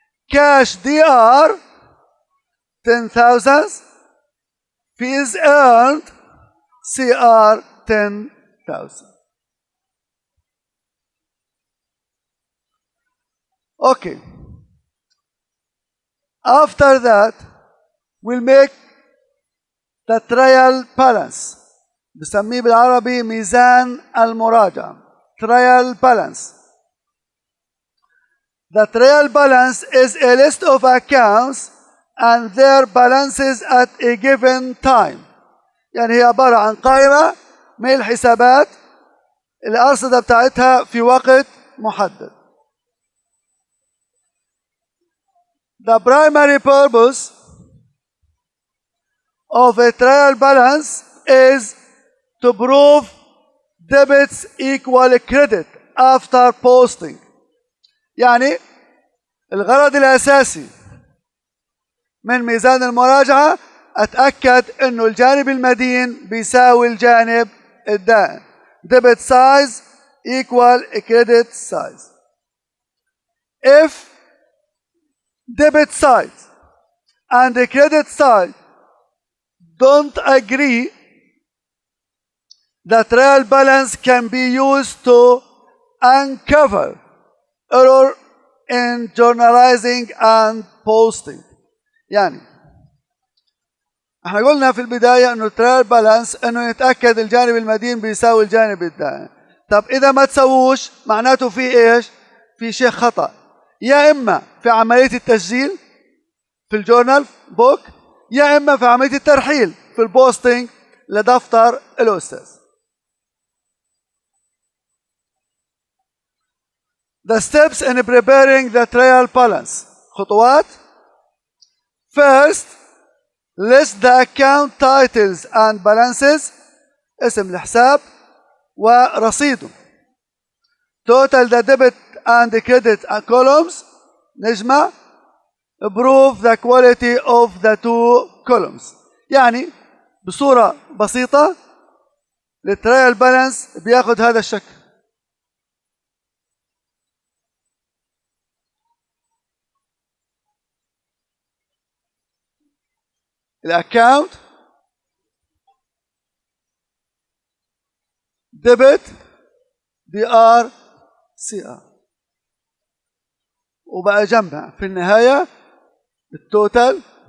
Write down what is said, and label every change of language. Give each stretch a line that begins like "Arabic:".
English: Cash DR 10,000, fees earned CR 10,000. Okay. After that, we'll make the trial balance.
Arabic: بسميه بالعربي ميزان المراجعة.
English: Trial balance. The trial balance is a list of accounts and their balances at a given time.
Arabic: يعني هي عبارة عن قائمة من الحسابات الأرصدة بتاعتها في وقت محدد.
English: The primary purpose of a trial balance is to prove debits equal credit after posting.
Arabic: يعني الغرض الأساسي من ميزان المراجعة أتأكد إنه الجانب المدين بيساوي الجانب الدائن.
English: Debit size equal credit size. If debit side and the credit side don't agree, the trial balance can be used to uncover error in journalizing and posting.
Arabic: يعني احنا قلنا في البداية انه الترايل بالانس انه يتأكد الجانب المدين بيساوي الجانب الدائن. طب اذا ما تسووش معناته في ايش؟ في شيء خطأ. يا اما في عملية التسجيل في الجورنال بوك، يا اما في عملية الترحيل في البوستنج لدفتر الأستاذ.
English: The steps in preparing the trial balance.
Arabic: خطوات.
English: First, list the account titles and balances.
Arabic: اسم الحساب ورصيده.
English: Total the debit and the credit columns.
Arabic: نجمع.
English: Prove the quality of the two columns.
Arabic: يعني بصورة بسيطة الترايل بالانس بياخد هذا الشكل. الاكاونت ديبت DR CR وبقى جنبها في النهاية التوتال.